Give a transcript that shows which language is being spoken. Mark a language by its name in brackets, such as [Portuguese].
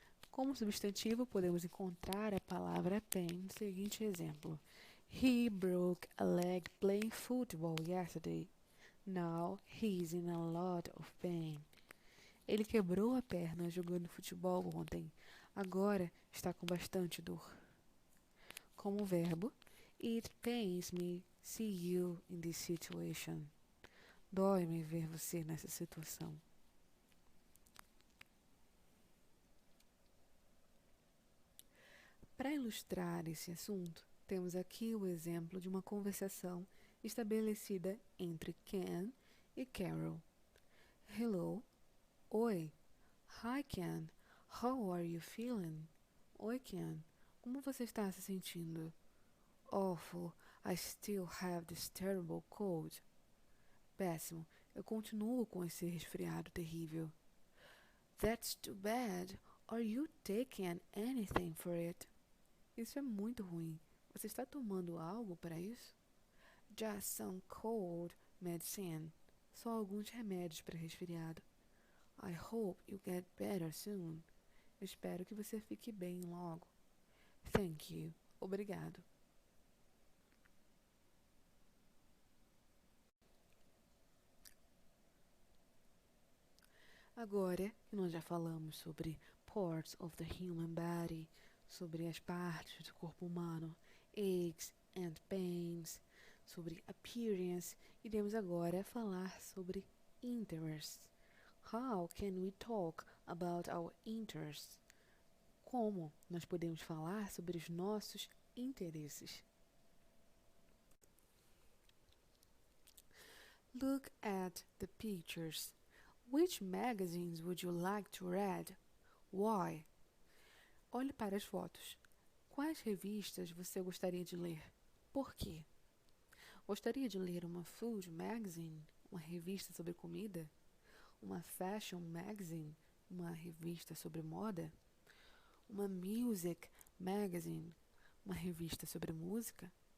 [Portuguese] Como substantivo, podemos encontrar a palavra pain no seguinte exemplo: [English] He broke a leg playing football yesterday. Now he's in a lot of pain. [Portuguese] Ele quebrou a perna jogando futebol ontem. Agora está com bastante dor. Como verbo, [English] it pains me see you in this situation. [Portuguese] Dói-me ver você nessa situação. Para ilustrar esse assunto, temos aqui o exemplo de uma conversação estabelecida entre Ken e Carol. [English] Hello. [Portuguese] Oi. [English] Hi, Ken. How are you feeling? [Portuguese] Oi, Ken. Como você está se sentindo? [English] Awful. I still have this terrible cold. [Portuguese] Péssimo. Eu continuo com esse resfriado terrível. [English] That's too bad. Are you taking anything for it? [Portuguese] Isso é muito ruim. Você está tomando algo para isso? [English] Just some cold medicine. [Portuguese] Só alguns remédios para resfriado. [English] I hope you get better soon. [Portuguese] Eu espero que você fique bem logo. [English] Thank you. [Portuguese] Obrigado. Agora que nós já falamos sobre [English] parts of the human body, [Portuguese] sobre as partes do corpo humano, [English] aches and pains, [Portuguese] sobre appearance, iremos agora falar sobre interests. [English] How can we talk about our interests? [Portuguese] Como nós podemos falar sobre os nossos interesses? [English] Look at the pictures. Which magazines would you like to read? Why? [Portuguese] Olhe para as fotos. Quais revistas você gostaria de ler? Por quê? Gostaria de ler uma food magazine, uma revista sobre comida? Uma fashion magazine, uma revista sobre moda? Uma music magazine, uma revista sobre música?